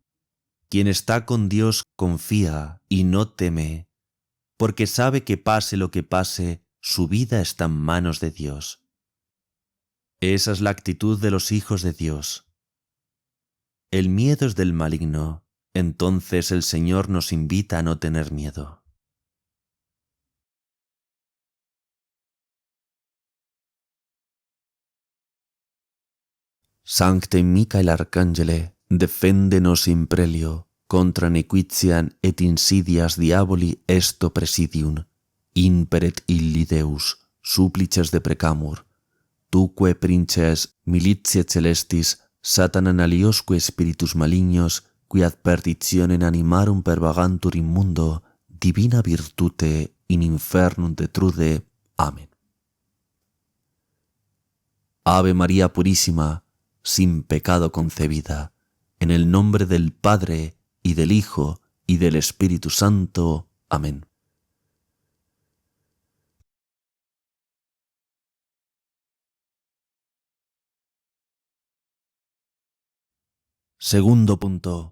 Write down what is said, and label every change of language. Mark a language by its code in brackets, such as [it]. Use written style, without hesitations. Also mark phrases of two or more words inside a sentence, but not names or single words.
[es] Quien está con Dios confía y no teme, porque sabe que pase lo que pase, su vida está en manos de Dios. Esa es la actitud de los hijos de Dios. El miedo es del maligno, entonces el Señor nos invita a no tener miedo. [la] Sancte Michael Arcangele, defende-nos in prelio, contra nequitiam et insidias diaboli esto presidium, imperet illi Deus, supplices deprecamur, tuque princes militiae celestis, Satanan aliosque spiritus malignos, qui ad perditionem animarum pervagantur in mundo, divina virtute in infernum detrude. [es] Amén. Ave María Purísima, sin pecado concebida, en el nombre del Padre, y del Hijo, y del Espíritu Santo. Amén. Segundo punto.